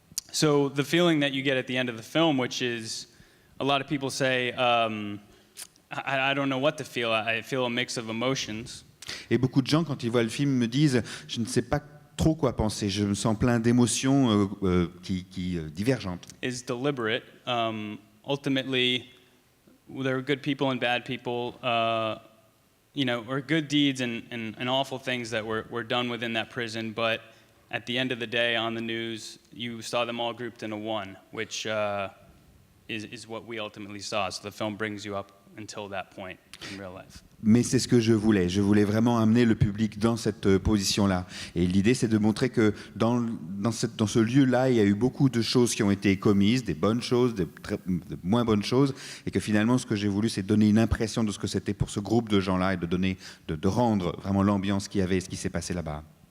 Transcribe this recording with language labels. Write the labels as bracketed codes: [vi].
[en] So the feeling that you get at the end of the film, which is, a lot of people say, I don't know what to feel. I feel a mix of emotions. [fr] Et beaucoup de gens, quand ils voient le film, me disent « je ne sais pas trop quoi penser, je me sens plein d'émotions divergentes ». [en] Is deliberate. Ultimately, there are good people and bad people, or good deeds and awful things that were done within that prison, but at the end of the day, on the news, you saw them all grouped into one, which is what we ultimately saw. So the film brings you up until that point in real life. [fr] Mais c'est ce que je voulais. Je voulais vraiment amener le public dans cette position-là. Et l'idée, c'est de montrer que dans ce lieu-là, il y a eu beaucoup de choses qui ont été commises, des bonnes choses, de moins bonnes choses, et que finalement, ce que j'ai voulu, c'est donner une impression de ce que c'était pour ce groupe de gens-là et de rendre vraiment l'ambiance qu'il y avait et ce qui s'est passé là-bas.